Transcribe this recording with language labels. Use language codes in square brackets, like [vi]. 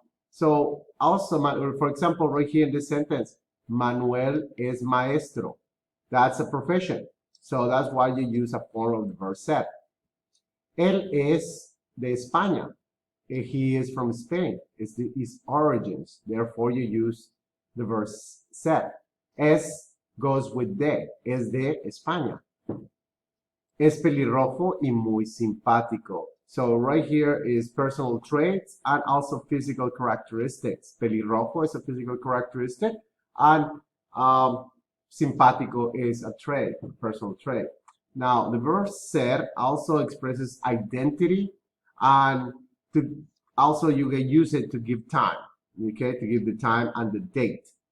[en] So also, for example, right here in this sentence, [es] Manuel es maestro. [en] That's a profession. So that's why you use a form of the verb ser. [es] Él es de España. [en] He is from Spain. It's his origins. Therefore, you use the verb ser. Es goes with de. [es] Es de España. Es pelirrojo y muy simpático. [en] So right here is personal traits and also physical characteristics. Pelirrojo is a physical characteristic, and simpático is a trait, a personal trait. Now, the verb ser also expresses identity, and also you can use it to give time, okay, to give the time and the date.